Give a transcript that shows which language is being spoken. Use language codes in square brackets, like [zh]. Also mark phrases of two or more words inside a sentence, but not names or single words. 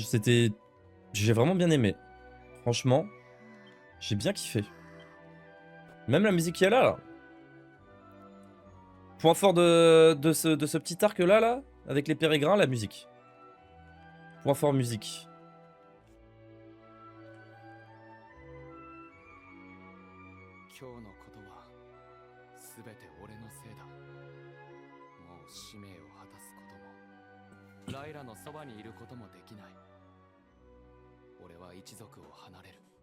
[fr] J'ai vraiment bien aimé. Franchement, j'ai bien kiffé. Même la musique qu'il y a là. Point fort de ce petit arc là, avec les pérégrins, la musique. Point fort musique. [ja] 今日のことは全て俺のせいだ。もう使命を果たすこともライラのそばにいることもできない。俺は一族を離れる。